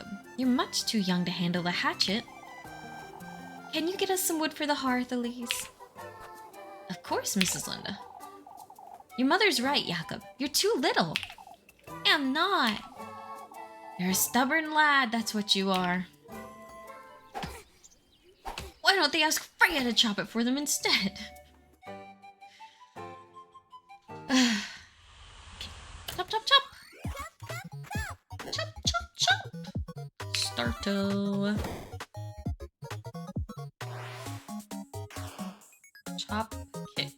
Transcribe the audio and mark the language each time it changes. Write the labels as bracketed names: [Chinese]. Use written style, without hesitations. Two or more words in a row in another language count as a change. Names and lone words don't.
[English] You're much too young to handle a hatchet. Can you get us some wood for the hearth, Elise? Of course, Mrs. Linda. Your mother's right, Jakob. You're too little. I'm not. You're a stubborn lad, that's what you are. Why don't they ask Freya to chop it for them instead? Chop, chop, chop! Chop, chop, chop! Starto. Chop, kick.